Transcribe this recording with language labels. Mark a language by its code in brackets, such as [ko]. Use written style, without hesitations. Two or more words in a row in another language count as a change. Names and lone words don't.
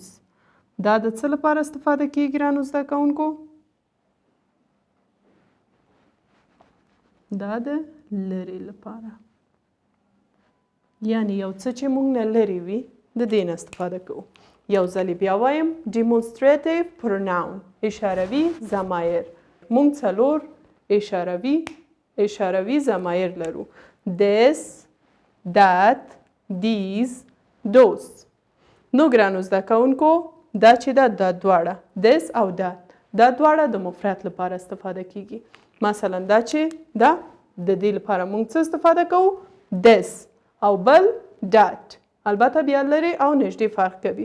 [ps] دا د څه لپاره استفاده کیږي ګرانو زده کوونکو؟ دا د لرې لپاره. یعنی یو څه چې مونږ نه لرې وي د دې نه استفاده کوو. یو ځلې بیا وایم [en] demonstrative pronoun [ps] اشاروي ضمایر. مونږ څلور اشاروي ضمایر لرو. [en] this، that، these، those. [ps] نو ګرانو زده کوونکو دا چې دا دواړه this او that دا دواړه د مفرد لپاره استفاده کیږي. مثلا دا چې دا د دې لپاره مونږ څه استفاده کوو؟ this او بل that. البته بیا لرې او نږدې فرق کوي.